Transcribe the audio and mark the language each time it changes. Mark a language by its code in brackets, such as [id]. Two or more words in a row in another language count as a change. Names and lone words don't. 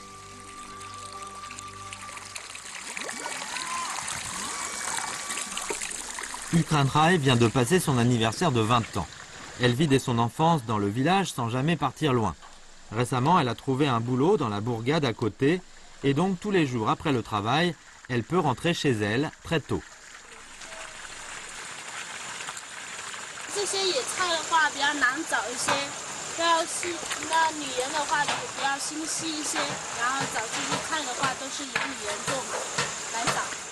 [fr] Hu Kranrai vient de passer son anniversaire de 20 ans. Elle vit dès son enfance dans le village sans jamais partir loin. Récemment, elle a trouvé un boulot dans la bourgade à côté et donc tous les jours après le travail, elle peut rentrer chez elle très tôt. [zh] 这些野菜的话比较难找一些，要细，那女人的话比较心细一些，然后找这些菜的话都是由女人做来找。